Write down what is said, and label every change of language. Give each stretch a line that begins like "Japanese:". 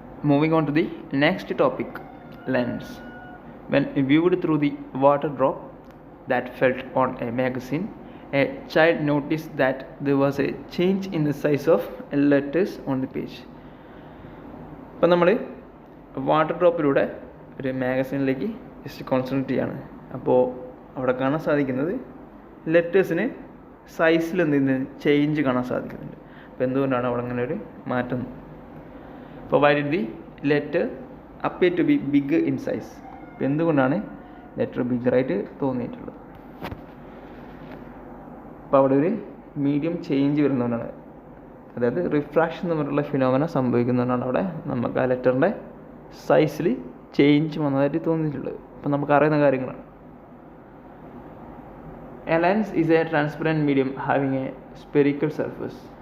English: Moving on to the next topic, lens. When viewed through the water drop that fell on a magazine, a child noticed that there was a change in the size of letters on the page.
Malayalam: അപ്പോൾ നമ്മൾ water ഡ്രോപ്പിലൂടെ ഒരു മാഗസീനിലേക്ക് just concentrate ചെയ്യാണ്. അപ്പോൾ അവിടെ കാണാൻ സാധിക്കുന്നത് ലെറ്റേഴ്സിന് സൈസിൽ എന്തെങ്കിലും ചേഞ്ച് കാണാൻ സാധിക്കുന്നുണ്ട്. അപ്പോൾ എന്തുകൊണ്ടാണ് അവിടെ അങ്ങനെ ഒരു മാറ്റം?
English: Provided the letter appear to be bigger in size.
Malayalam: അപ്പോൾ എന്തുകൊണ്ടാണ് ലെറ്റർ ബിഗറായിട്ട് തോന്നിയിട്ടുള്ളത്? അപ്പോൾ അവിടെ ഒരു മീഡിയം ചേഞ്ച് വരുന്നതുകൊണ്ടാണ്, അതായത് റിഫ്രാക്ഷൻ എന്ന് പറഞ്ഞിട്ടുള്ള ഫിനോമിന സംഭവിക്കുന്നതുകൊണ്ടാണ് അവിടെ നമുക്ക് ആ ലെറ്ററിൻ്റെ സൈസിൽ ചേഞ്ച് വന്നതായിട്ട് തോന്നിയിട്ടുള്ളത്. അപ്പോൾ നമുക്ക് അറിയുന്ന കാര്യങ്ങളാണ്.
English: A lens is a transparent medium having a spherical surface.